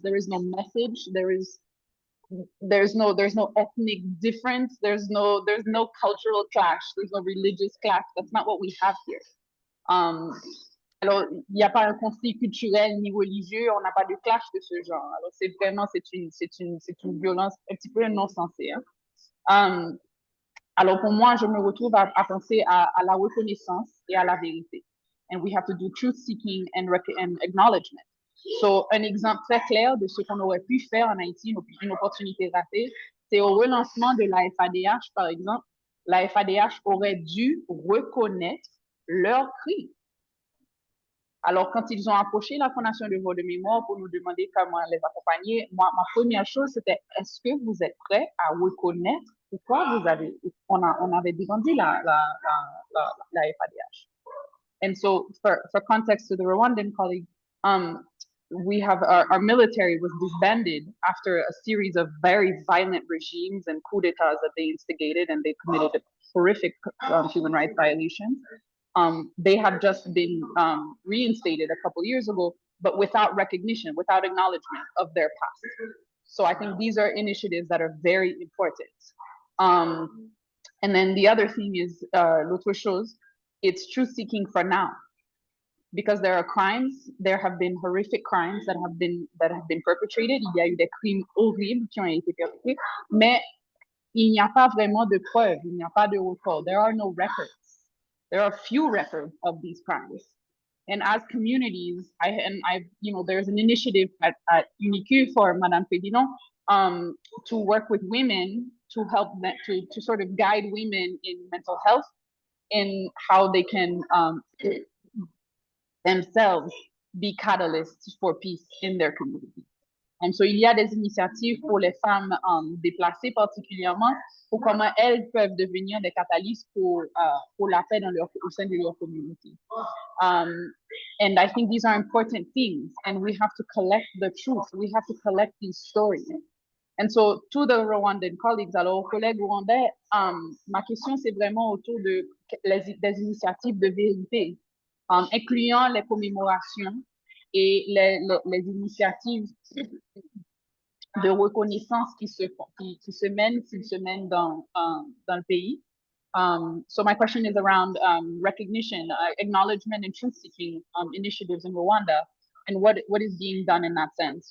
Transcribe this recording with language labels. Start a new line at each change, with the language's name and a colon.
English: There is no message. There's no ethnic difference. There's no cultural clash. There's no religious clash. That's not what we have here.
French: Alors, il n'y a pas un conflit culturel ni religieux, on n'a pas de clash de ce genre. Alors, c'est vraiment, c'est une violence un petit peu non sensée. Hein. Alors, pour moi, je me retrouve à penser à la reconnaissance et à la vérité.
English: And we have to do truth seeking and acknowledgement.
French: So, un exemple très clair de ce qu'on aurait pu faire en Haïti, une opportunité ratée, c'est au relancement de la FADH, par exemple. La FADH aurait dû reconnaître leurs crimes. Alors, quand ils ont approché la Fondation de voix de mémoire pour nous demander comment les accompagner, moi, ma première chose, c'était est-ce que vous êtes prêts à reconnaître pourquoi on avait défendu la FADH?
English: And so, for context to the Rwandan colleague, we have our military was disbanded after a series of very violent regimes and coups d'etats that they instigated, and they committed horrific human rights violations. They have just been reinstated a couple years ago, but without recognition, without acknowledgement of their past. So I think these are initiatives that are very important. And then the other thing is,
French: l'autre chose,
English: it's truth seeking for now. Because there are crimes, there have been horrific crimes that have been perpetrated.
French: Il y a eu des crimes horribles qui ont été perpétrés, mais il n'y a pas vraiment de preuves, il n'y a pas de recours.
English: There are no records. There are few records of these crimes. And as communities, there's an initiative at UNIQ for Madame Président to work with women to help them, to sort of guide women in mental health and how they can themselves be catalysts for peace in their community.
French: And so, il y a des initiatives pour les femmes déplacées particulièrement, pour comment elles peuvent devenir des catalystes pour la paix au sein de leur communauté.
English: And I think these are important things, and we have to collect the truth. We have to collect these stories. And so, to the Rwandan colleagues,
French: alors aux collègues rwandais, ma question c'est vraiment autour des initiatives de vérité, incluant les commémorations et les initiatives de reconnaissance qui se mènent dans le pays.
English: So my question is around recognition, acknowledgement, and truth-seeking initiatives in Rwanda, and what is being done in that sense.